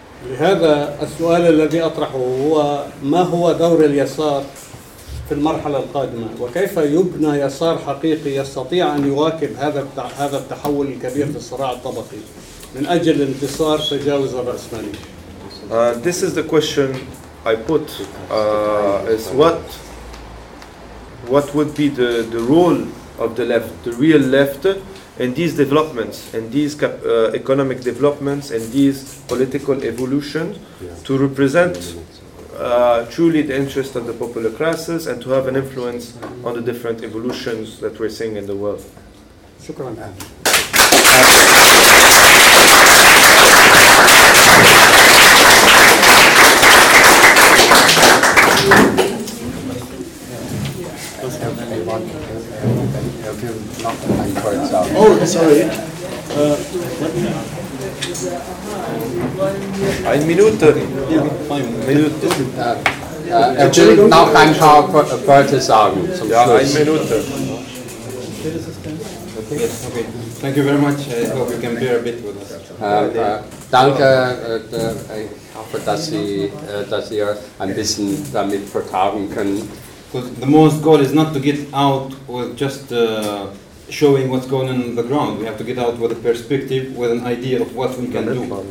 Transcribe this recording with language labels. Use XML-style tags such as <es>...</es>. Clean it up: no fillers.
<ar>لهذا السؤال الذي أطرحه هو ما هو دور اليسار في المرحلة القادمة وكيف يبنى يسار حقيقي يستطيع أن يواكب هذا التحول الكبير في الصراع الطبقي من أجل انتصار تجاوز الرأسمالي.</ar> <en>This is the question I put is what would be the role of the left, the real left, in these developments, in these economic developments, in these political evolutions, to represent truly the interest of the popular classes and to have an influence on the different evolutions that we're seeing in the world.</en> <ar>Shukran.</ar> <en>Oh, sorry.</en> <de>Eine Minute. Ja, Minute. Er will noch ein paar Worte sagen zum Schluss. Ja, eine Minute.</de> <en>Okay. Okay. Thank you very much. I hope you can bear a bit with us.</en> <de>Danke. Ich hoffe, dass ihr ein bisschen damit vertragen könnt.</de> <en>Because the most goal is not to get out with just showing what's going on the ground. We have to get out with a perspective, with an idea of what we can do.</en>